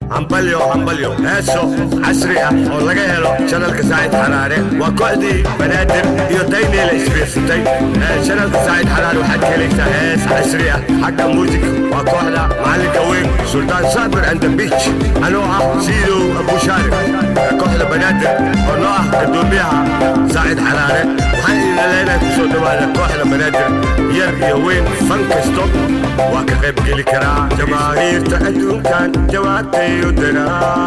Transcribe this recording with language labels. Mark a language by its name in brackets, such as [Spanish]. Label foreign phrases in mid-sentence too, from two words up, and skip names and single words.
[Somali] Hambalyo, hambalyo. Heeso casri ah oo laga helo channelka Said Xaraare. Waa kooxdii Banaadir iyo Daynile isbiirsatay. Ee, channelka Said Xaraare waxaad ka helaysaa hees casri ah. Xagga music waa kooxda macalinka weyn, Sultan Sabir and the Beach. Anoo ah Siidow Abu Shaarif. Ee, kooxda Banaadir oo noo ah guddoomiyaha Said Xaraare. Waxaan idin leenahay ku soo dhawaada kooxda Banaadir. Yar iyo weyn, fan kasto waa ka qayb geli karaa. Jamaahiirta adduunkan jawaabtay u diraa.